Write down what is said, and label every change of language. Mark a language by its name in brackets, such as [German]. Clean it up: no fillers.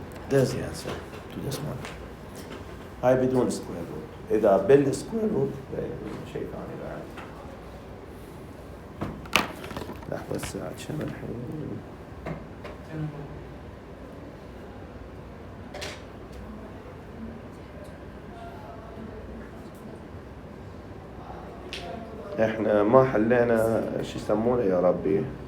[English] There's the answer to this one. [Arabic] هاي بدون سكوير روت. إذا بالسكوير روت شيء ثاني بعد. لحظة الساعة كم الحين؟ احنا ما حلينا شو يسمونه يا ربي؟